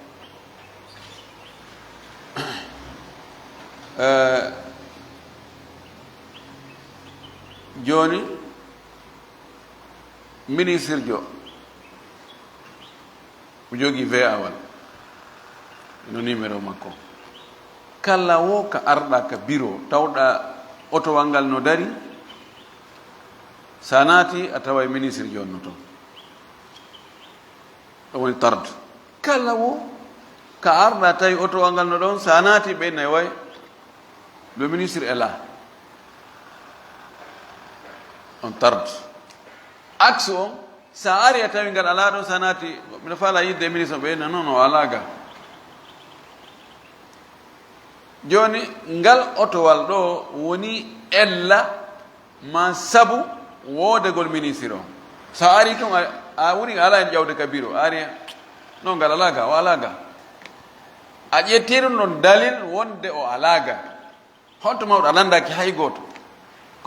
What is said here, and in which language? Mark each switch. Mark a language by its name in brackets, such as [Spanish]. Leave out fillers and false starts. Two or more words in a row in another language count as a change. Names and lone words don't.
[Fula] joni ministre jo o jogi veawal no numéro makko kala wo ka arɗa ka bureau tawɗa otowal ngal no dari sa naati a tawa ministre jonno toon ɗo woni tarde kala wo ka arɗa tawi otowal ngal no ɗon sa naati ɓeynayi way [French] le ministre est là [Fula] on tarde axe on sa ari a tawi ngal ala ɗon sa naati mbiɗa faala yidde ministre ɓeyna non o alaga joni ngal otowal ɗo woni ella ma sabu woodegol ministre o sa ari toon a woni ala en ƴawde ka bureau ari non ngal alaga o alaga a ƴettiɗum ɗon dalil wonde o alaga honto mawɗo a landaki hay goto ko